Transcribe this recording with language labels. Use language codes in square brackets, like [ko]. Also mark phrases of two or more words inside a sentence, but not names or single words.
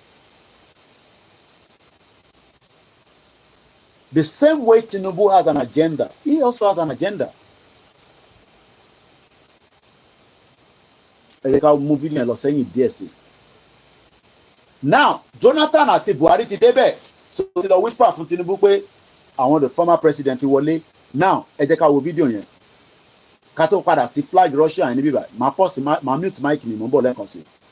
[en] The same way Tinubu has an agenda, he also has an agenda. [yo] Now Jonathan àti Buhari ti débẹ̀ so ti lọ whisper fún Tinubu pé àwọn [en] the former president [yo] wọlé now ẹ jẹ́ ká wo fídíò yẹn ká tó padà sí flag Russia yẹn níbí báyìí máa pause máa [en] mute mic [yo] mi mò ń bọ̀ lẹ́ẹ̀kan sí